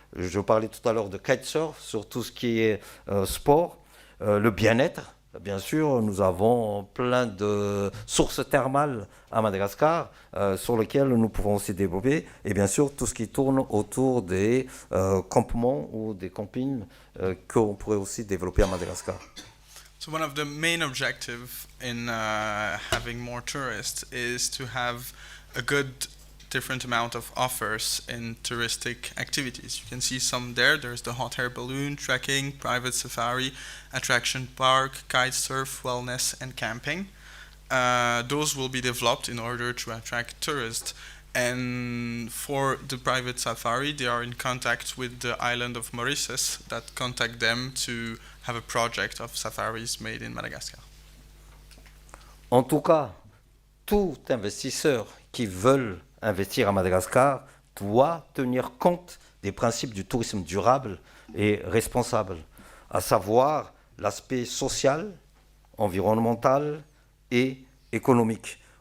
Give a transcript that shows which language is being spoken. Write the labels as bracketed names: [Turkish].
[French] Je parlais tout à l'heure de kitesurf, sur tout ce qui est sport, le bien-être. Bien sûr, nous avons plein de sources thermales à Madagascar sur lesquelles nous pouvons aussi développer. Et bien sûr, tout ce qui tourne autour des campements ou des campings qu'on pourrait aussi développer à Madagascar. [English] So one of the main objectives in having more tourists is to have a good different amount of offers in touristic activities. You can see some there. There's the hot air balloon, trekking, private safari, attraction park, kite surf, wellness, and camping. Those will be developed in order to attract tourists. And for the private safari, they are in contact with the island of Mauritius that contact them to have a project of safaris made in Madagascar. [French] En tout cas, tout investisseur qui veut investir à Madagascar doit tenir compte des principes du tourisme durable et responsable, à savoir l'aspect social, environnemental et économique.